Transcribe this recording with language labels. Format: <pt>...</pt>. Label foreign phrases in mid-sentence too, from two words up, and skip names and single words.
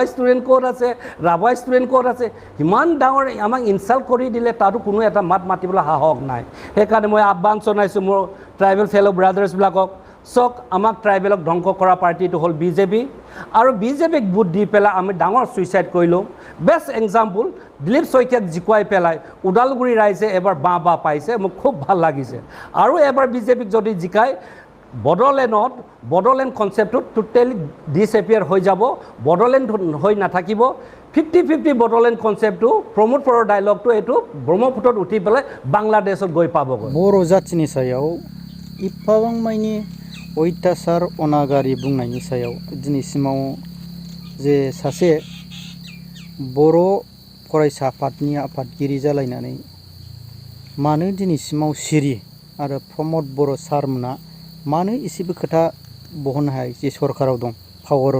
<as>ষ্টুডেণ্ট ক'ত আছে ৰাভাই ষ্টুডেণ্ট ক'ত আছে ইমান ডাঙৰ আমাক ইনচাল্ট কৰি দিলে তাতো কোনো এটা মাত মাতিবলৈ সাহস নাই সেইকাৰণে মই আহ্বান জনাইছোঁ মোৰ</as> <en>tribal fellow brothers</en> <as>চক আমাক ট্ৰাইবেলক ধ্বংস কৰা পাৰ্টিটো হ'ল বিজেপি আৰু বিজেপিক ভোট দি পেলাই আমি ডাঙৰ ছুইচাইড কৰিলোঁ</as> <en>best example</en> <as>দিলীপ শইকীয়াক জিকুৱাই পেলাই ওদালগুৰি ৰাইজে এবাৰ বাঁহ পাইছে মোক খুব ভাল লাগিছে আৰু এবাৰ বিজেপিক যদি জিকায় বড়োলেণ্ড কনচেপ্টটো</as> <en>totally disappear</en> <as>হৈ যাব বড়োলেণ্ড হৈ নাথাকিব 50-50 বড়োলেণ্ড কনচেপ্টটো প্ৰমোদ পৰৰ ডাইলগটো এইটো ব্ৰহ্মপুত্ৰত উঠি পেলাই বাংলাদেশত গৈ পাবগৈ</as> <brx>बर' जाथिनि सायाव इफाबां मानि अयथासार अनागारि बुंनायनि सायाव दिनैसिमाव जे सासे बर' फरायसा आफादनि आफादगिरि जालायनानै मानो दिनैसिमाव सिरि आरो प्रमद बर' सारमोना मानो एसेबो खोथा बहननो हायाखै जे सरकाराव दं पावाराव</brx>